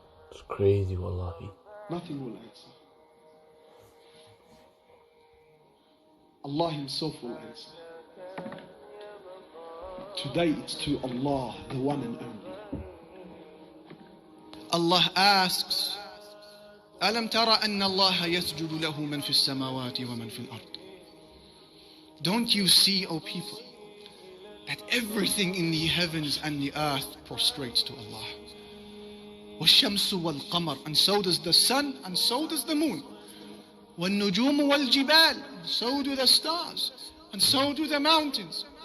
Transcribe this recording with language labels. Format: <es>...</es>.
<en>It's crazy, wallahi. Nothing will answer. Allah himself will answer. Today it's to Allah, the one and only. Allah asks,</en> <ar>أَلَمْ تَرَ أَنَّ اللَّهَ يَسْجُدُ لَهُ مَنْ فِي السَّمَاوَاتِ وَمَنْ فِي الْأَرْضِ.</ar> <en>Don't you see, O people, that everything in the heavens and the earth prostrates to Allah?</en> <ar>وَالشَّمْسُ وَالْقَمَرُ,</ar> <en>and so does the sun, and so does the moon.</en> <ar>وَالنُّجُومُ وَالْجِبَالُ,</ar> <en>and so do the stars, and so do the mountains.</en>